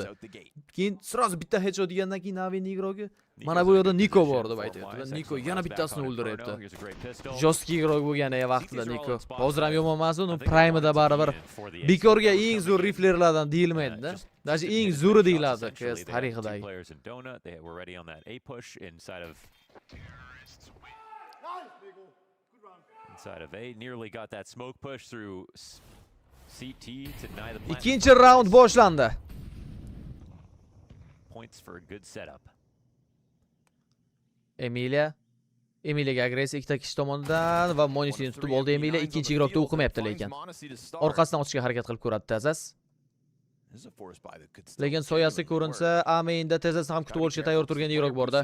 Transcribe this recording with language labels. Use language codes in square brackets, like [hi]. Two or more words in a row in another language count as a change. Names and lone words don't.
[uz] Keyin sразу bitta headshot degandan keyin Navi igrogi mana bu yerda Niko bor deb aytayapti. Niko yana bittasini o'ldiryapti. Joski igrog bo'lgani vaqtida Niko. Hozir ham yomon emas, uni prime'da baribir bekorga eng zo'r riflerlardan deyilmaydi-da. Даже eng zo'ri deyiladi CS tarixidagi. [en] Inside of A, nearly got that smoke push through CT to deny the plant. [uz] Ikkinchi round boshlandi. [en] Points for a good setup. [uz] Emiliaga agressiya ikkita kishi tomonidan va Monisini tutib oldi. Emilia ikkinchi igroqda o'qimayapti lekin. Orqasidan o'tishga harakat qilib ko'radi Tazas. Lekin soyasi ko'rinsa, Amenda Tazasni ham kutib olishga tayyor turgan igroq borda.